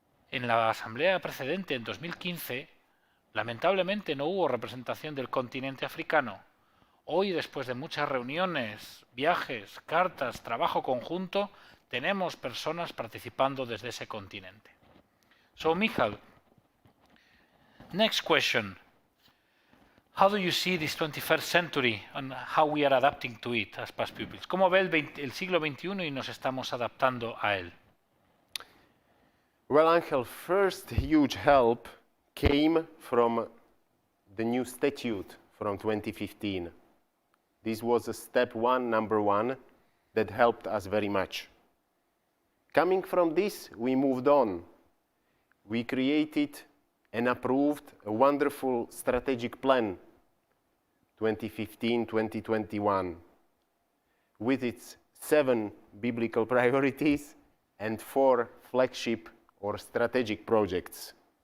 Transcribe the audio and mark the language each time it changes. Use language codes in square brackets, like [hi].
[es] En la asamblea precedente, en 2015, lamentablemente no hubo representación del continente africano. Hoy, después de muchas reuniones, viajes, cartas, trabajo conjunto, tenemos personas participando desde ese continente. [en] So, Michal, next question. How do you see this 21st century and how we are adapting to it as past pupils? [es] ¿Cómo ve el siglo XXI y nos estamos adaptando a él? [en] Well, Angel, first huge help came from the new statute from 2015. This was a step one, number one, that helped us very much. Coming from this, we moved on. We created and approved a wonderful strategic plan, 2015-2021, with its 7 biblical priorities and 4 flagship or strategic projects.